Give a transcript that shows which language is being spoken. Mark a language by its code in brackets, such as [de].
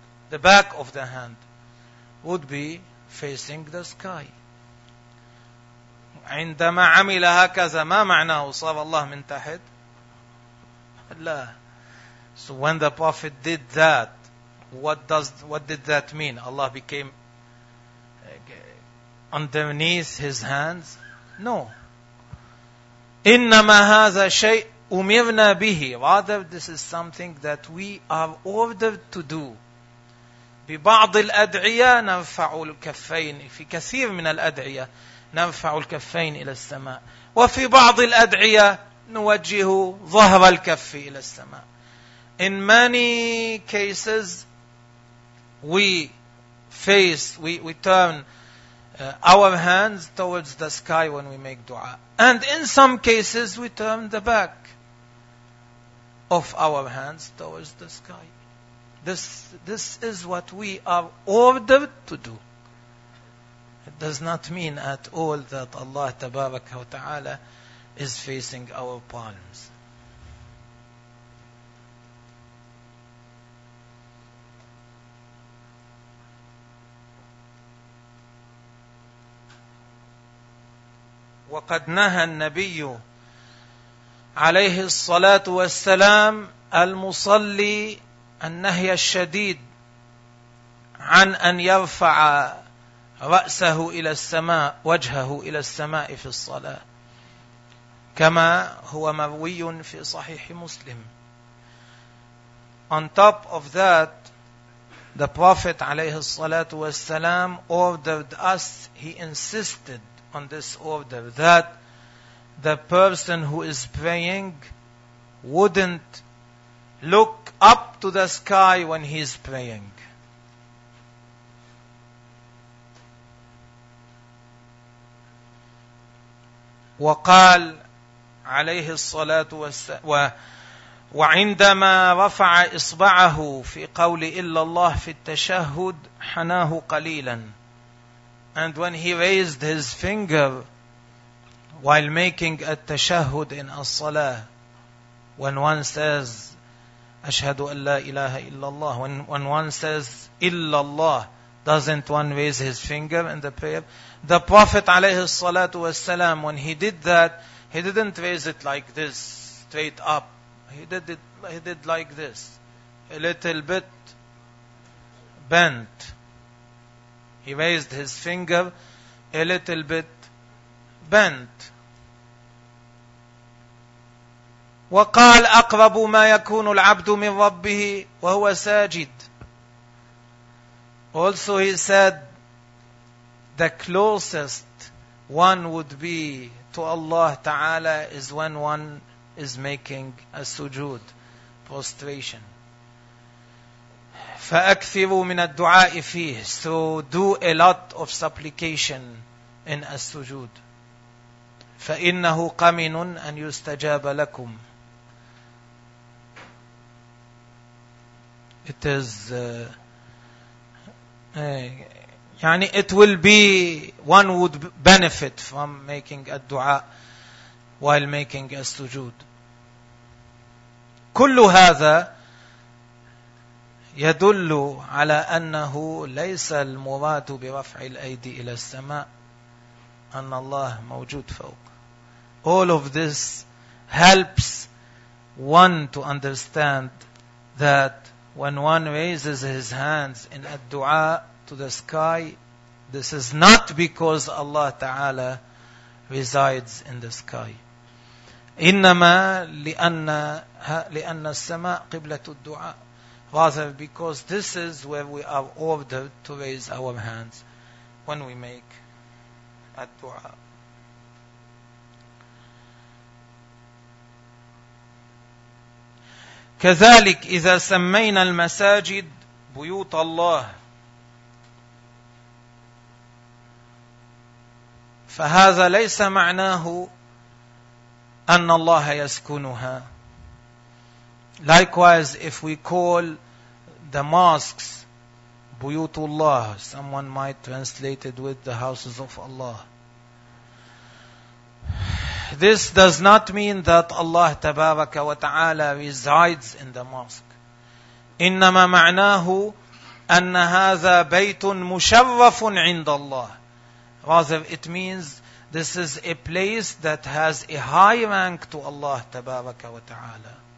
[en] The back of the hand would be facing the sky. [ar] عندما عمل هكذا ما معناه صار الله من تحت؟ لا. [en] So when the Prophet did that, what did that mean? Allah became underneath his hands? No. [ar] إنما هذا شيء أمرنا به. [en] Rather, this is something that we are ordered to do. [ar] ببعض الأدعية نرفع الكفين، في كثير من الأدعية نرفع الكفين إلى السماء، وفي بعض الأدعية نوجه ظهر الكف إلى السماء. [en] In many cases we turn our hands towards the sky when we make dua. And in some cases, we turn the back of our hands towards the sky. This is what we are ordered to do. It does not mean at all that Allah [ar] Tabaraka wa Ta'ala [en] is facing our palms. [ar] وقد نهى النبي عليه الصلاة والسلام المصلي النهي الشديد عن أن يرفع رأسه إلى السماء، وجهه إلى السماء في الصلاة، كما هو مروي في صحيح مسلم. [en] On top of that, the Prophet [ar] عليه الصلاة والسلام [en] ordered us, he insisted on this order, that the person who is praying wouldn't look up to the sky when he is praying. [ar] وقال عليه الصلاة والسلام وعندما رفع إصبعه في قول إلا الله في التشهد حناه قليلا. [en] And when he raised his finger while making a tashahud in a salah, when one says, [ar] Ashhadu an la ilaha illallah, [en] when one says, illallah, doesn't one raise his finger in the prayer? The Prophet [ar] alayhi salatu wasalam, [en] when he did that, he didn't raise it like this, straight up. He did like this, a little bit bent. He raised his finger a little bit bent. [ar] وقال أقرب ما يكون العبد من ربه وهو ساجد. [en] Also he said, the closest one would be to Allah Ta'ala is when one is making a sujood, prostration. [ar] فَأَكْثِرُوا مِنَ الدُّعَاءِ فِيهِ. [en] So do a lot of supplication in السجود. [ar] فَإِنَّهُ قَمِنٌ أَنْ يُسْتَجَابَ لَكُمْ. [en] It is [ar] يعني [en] it will be, one would benefit from making الدعاء while making السجود. [ar] كل هذا يدل على أنه ليس المراد برفع الأيدي إلى السماء أن الله موجود فوق. [en] All of this helps one to understand that when one raises his hands in a dua to the sky, this is not because Allah Ta'ala resides in the sky. [ar] إنما لأن السماء قبلة الدعاء. [en] Rather because this is where we are ordered to raise our hands when we make a dua. [ar] كذلك إذا سمينا المساجد بيوت الله فهذا ليس معناه أن الله يسكنها. [en] Likewise, if we call the mosques [ar] بيوت الله, [en] someone might translate it with the houses of Allah. This does not mean that Allah [ar] تبارك وتعالى [en] resides in the mosque. [ar] إنما معناه أن هذا بيت مشرف عند الله. [en] Rather, it means this is a place that has a high rank to Allah [ar] تبارك وتعالى.